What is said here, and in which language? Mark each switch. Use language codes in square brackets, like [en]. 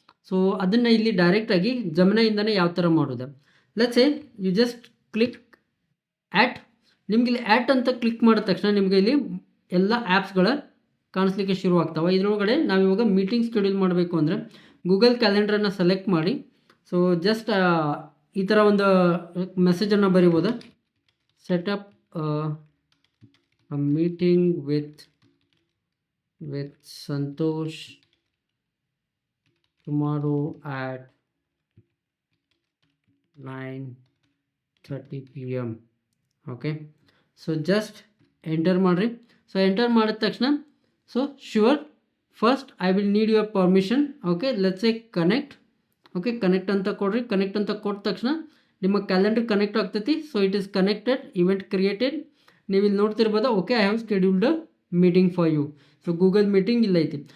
[kn] So ಅದನ್ನು ಇಲ್ಲಿ ಡೈರೆಕ್ಟಾಗಿ ಜಮನಾಯಿಂದನೇ ಯಾವ ಥರ ಮಾಡೋದು. [en] Let's say you just click at. [kn] ನಿಮ್ಗೆ ಇಲ್ಲಿ ಆ್ಯಟ್ ಅಂತ ಕ್ಲಿಕ್ ಮಾಡಿದ ತಕ್ಷಣ ನಿಮಗೆ ಇಲ್ಲಿ ಎಲ್ಲ ಆ್ಯಪ್ಸ್ಗಳ ಕಾಣಿಸ್ಲಿಕ್ಕೆ ಶುರು ಆಗ್ತಾವೆ. ಇದರೊಳಗಡೆ ನಾವಿವಾಗ ಮೀಟಿಂಗ್ ಸ್ಕೆಡ್ಯೂಲ್ ಮಾಡಬೇಕು ಅಂದರೆ ಗೂಗಲ್ ಕ್ಯಾಲೆಂಡ್ರನ್ನು ಸೆಲೆಕ್ಟ್ ಮಾಡಿ. ಸೊ ಜಸ್ಟ್ ಈ ಥರ ಒಂದು ಮೆಸೇಜನ್ನು ಬರಿಬೋದು. [en] Set up a meeting with Santosh tomorrow at 9:30 PM. Okay, so just enter [kn] ಮಾಡ್ರಿ. [en] so enter [kn] ಮಾಡಿದ ತಕ್ಷಣ [en] So sure first I will need your permission. Okay, let's say connect. [kn] Okay, connect ಅಂತ ಕೊಡ್ರಿ. ಕನೆಕ್ಟ್ ಅಂತ ಕೊಟ್ಟ ತಕ್ಷಣ ನಿಮ್ಮ ಕ್ಯಾಲೆಂಡರ್ ಕನೆಕ್ಟ್ ಆಗ್ತೈತಿ. [en] So it is connected, event created. [kn] ನೀವು ಇಲ್ಲಿ ನೋಡ್ತಿರ್ಬೋದು. [en] Okay, I have scheduled a meeting for you. [kn] So Google meeting ಇಲ್ಲ ಐತಿ.